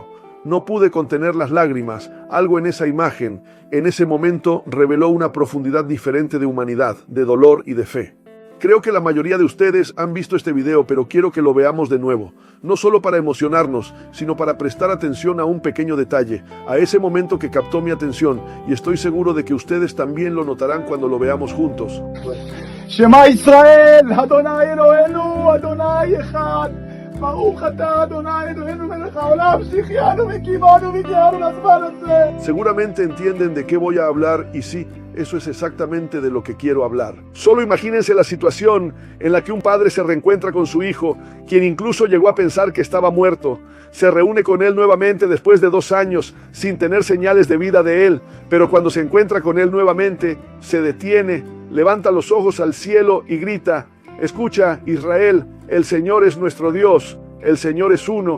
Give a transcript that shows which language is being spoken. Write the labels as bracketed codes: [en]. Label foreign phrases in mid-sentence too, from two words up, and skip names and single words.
[es] No pude contener las lágrimas. Algo en esa imagen, en ese momento, reveló una profundidad diferente de humanidad, de dolor y de fe. Creo que la mayoría de ustedes han visto este video, pero quiero que lo veamos de nuevo. No solo para emocionarnos, sino para prestar atención a un pequeño detalle, a ese momento que captó mi atención, y estoy seguro de que ustedes también lo notarán cuando lo veamos juntos. [he] שמע ישראל, אדוני אלוהינו, אדוני אחד. ברוך אתה אדוני אלוהינו מלך העולם שהחיינו וקיימנו והגיענו לזמן הזה. [es] Seguramente entienden de qué voy a hablar y sí, eso es exactamente de lo que quiero hablar. Solo imagínense la situación en la que un padre se reencuentra con su hijo, quien incluso llegó a pensar que estaba muerto. Se reúne con él nuevamente después de 2 años, sin tener señales de vida de él, pero cuando se encuentra con él nuevamente, se detiene, levanta los ojos al cielo y grita: escucha, Israel, el Señor es nuestro Dios, el Señor es uno.